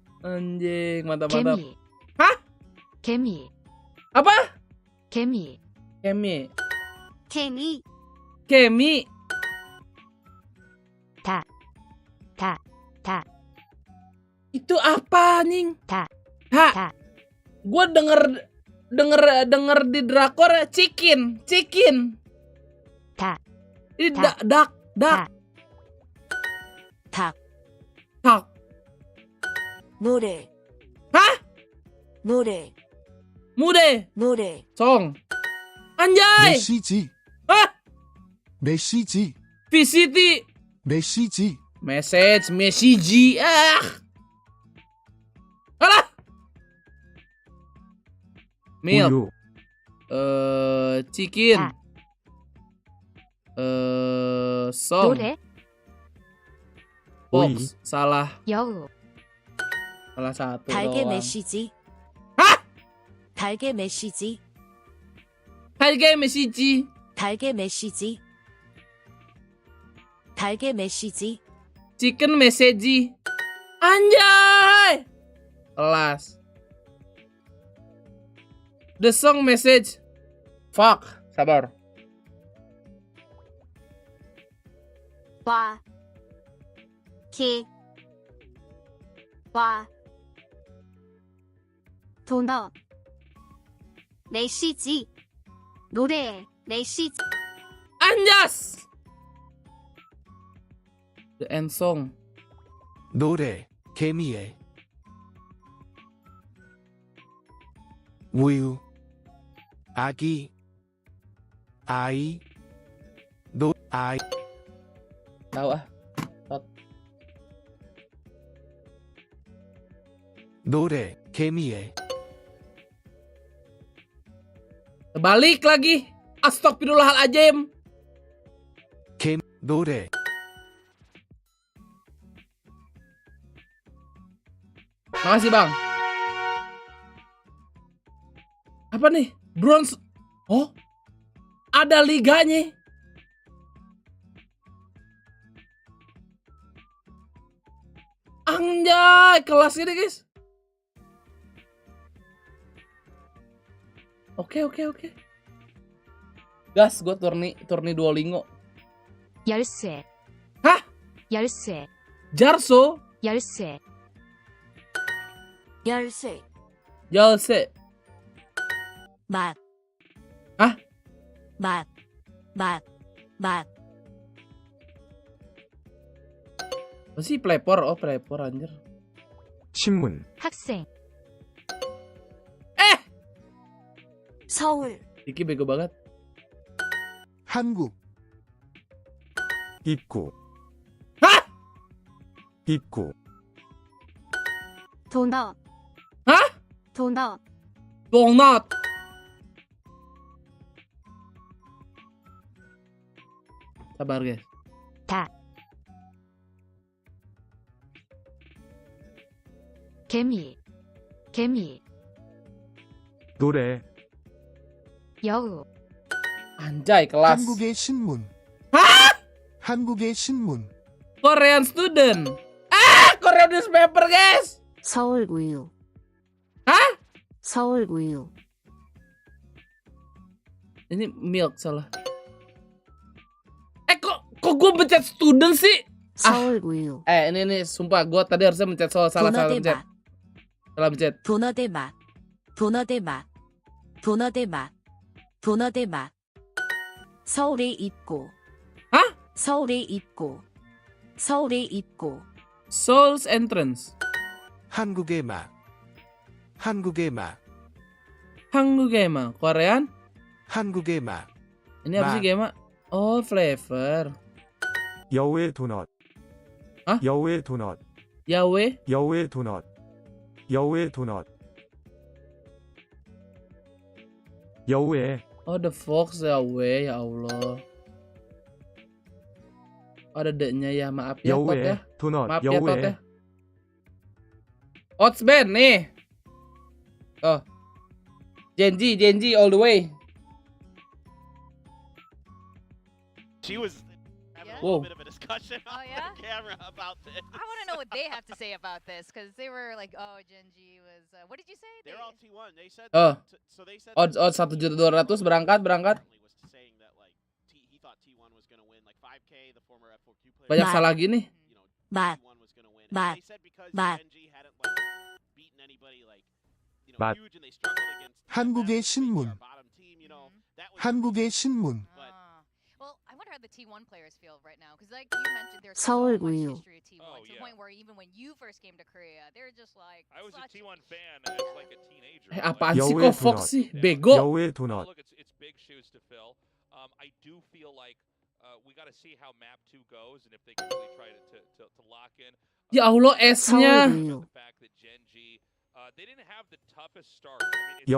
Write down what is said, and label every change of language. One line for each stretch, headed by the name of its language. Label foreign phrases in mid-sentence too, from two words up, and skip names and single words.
Indonesian: Anjing, mantap.
Korean: 개미. Hah? 개미.
Indonesian: Apa?
Korean: 개미. Kemi. 개미. Kemi. 다.
Indonesian: Itu apa, anjing?
Korean: 다. Ha. 다.
Indonesian: Gue denger di drakor chicken.
Korean: 다.
Indonesian: Ini
Korean: dak. dak. 닭. Tak. 노래. Hah? 노래. Mude. 노래.
English: Song. Anjay.
Korean: 메시지. Hah? 메시지.
Indonesian: VCT.
Korean: 메시지.
English: Message. Alah. Milk.
Korean: 우유.
English: Chicken.
Korean: 다.
English: Song.
Korean: 노래.
English: Box. Salah
Korean: 여우.
Indonesian: satu
Korean: 달게
Indonesian: doang.
Korean: 메시지. Hah? 달게 메시지.
Indonesian: Harga message.
Korean: 달게 메시지. 달게 메시지.
English: Chicken message. Anjay.
Indonesian: Kelas.
English: The song message. Fuck.
Indonesian: Sabar.
Korean: 와. 키. 와. 도넛. 메시지. 노래. 메시지.
English: Anjas. The end song.
Korean: 노래. 개미의. 우유. 아기. 아이. 아이.
Indonesian: Tahu ah.
Korean: 노래. 개미의.
Indonesian: Balik lagi. Astagfirullahaladzim.
Korean: 노래.
Indonesian: Makasih bang. Apa nih? Bronze. Oh, ada liganya. Anjay, kelas ini guys. Oke. Gas, gue turni Duolingo.
Korean: 열쇠. Hah? 열쇠. Jarso? 열쇠. 열쇠. Jalse. 맛. Hah? 맛.
Indonesian: Apa sih plepor? Oh, plepor anjir.
Korean: 신문. 학생. 서울.
Indonesian: Iki bego banget.
Korean: 한국. 입구. Hah? 입구. 도넛. Hah? 도넛.
Indonesian: Donut. Sabar guys.
Korean: 다. 개미. 노래. 여우.
Indonesian: Anjay, kelas.
Korean: 한국의 신문. Hah? 한국의 신문.
English: Korean student. Korean newspaper guys.
Korean: 서울 우유. Hah? 서울 우유.
Indonesian: Ini milk salah. Kok gue mencet student sih?
Korean: 서울 우유.
Indonesian: Ini sumpah gue tadi harusnya mencet salah
Korean: 도넛의
Indonesian: mencet.
Korean: 맛.
Indonesian: Salah mencet.
Korean: 도넛의 맛. 도넛의 맛. 도넛의 맛. 도넛의 맛. 서울에 있고. Hah? 서울에 있고. 서울에 있고.
English: Soul's entrance.
Korean: 한국의 맛. 한국의 맛. 한국의 맛. Korean? 한국의 맛.
Indonesian: Ini apa sih game? Oh, flavor.
Korean: 여우의 도넛. 아? 여우의 도넛. Yahweh. 여우의 도넛. 여우의 도넛. 여우의.
English: Oh, the fox Yahweh,
Arabic: ya Allah.
Indonesian: Ada D-nya ya, maaf ya Tot ya.
Korean: 여우의 도넛.
Indonesian: Maaf ya Tot ya.
Korean: 여우의. Oats band nih. Oh.
English: Genji all the way. She was. Yeah. Whoa. bit of a discussion Oh, on yeah? the camera about this. I want to know what they have to say about this because they were like, "Oh, Genji was." What did you say? They're all T1. They said. Oh. So they said. Odds 1.200.000 berangkat. Was saying that like he thought T1 was going to win like 5K. The former F4Q player.
Indonesian: Banyak
English: Bad.
Indonesian: salah gini.
English: You know, Bad. T1 was going to win. Bad. And they said because Bad. Genji hadn't like beaten anybody like Bad. huge and they struggled against
Korean: 한국의
English: our
Korean: 신문.
English: bottom team, that was
Korean: 한국의 신문.
English: Well, I wonder how the T1 players feel right now because, like you mentioned, there's
Korean: 서울
English: so much
Korean: 우유.
English: history of T1 Oh, to the yeah. point where even when you first came to Korea, they're just like. I was a such- T1 fan as like a teenager.
Indonesian: Apaan sih Yahweh kok Fox Tunot. sih? Bego.
Korean: 여우의
English: Oh,
Korean: 도넛.
English: look, it's big shoes to fill. I do feel like we got to see how map 2 goes and if they can really try to lock in.
Arabic: Ya Allah,
Indonesian: S-nya.
Korean: 서울 우유.
English: The fact that Gen G, they didn't have the toughest start. I mean, it's